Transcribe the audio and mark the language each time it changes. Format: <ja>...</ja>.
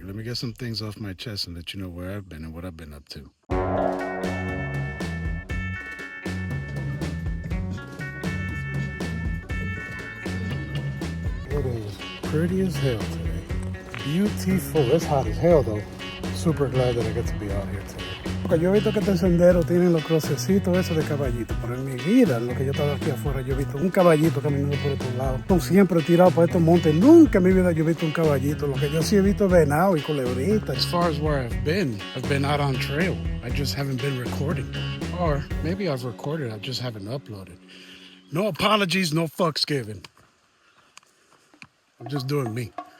<en>Let me get some things off my chest and let you know where I've been and what I've been up to. It is pretty as hell today. Beautiful. It's hot as hell though. Super glad that I get to be out here today.</en> <es>Porque yo he visto que este sendero tiene los crucecitos esos de caballito, pero en mi vida, en lo que yo estaba aquí afuera, yo he visto un caballito caminando por otro lado. Son siempre tirados por estos montes. Nunca en mi vida yo he visto un caballito. Lo que yo sí he visto es venado y culebrita.</es> <en>As far as where I've been out on trail. I just haven't been recording. Or maybe I've recorded, I just haven't uploaded. No apologies, no fucks given. I'm just doing me.</en>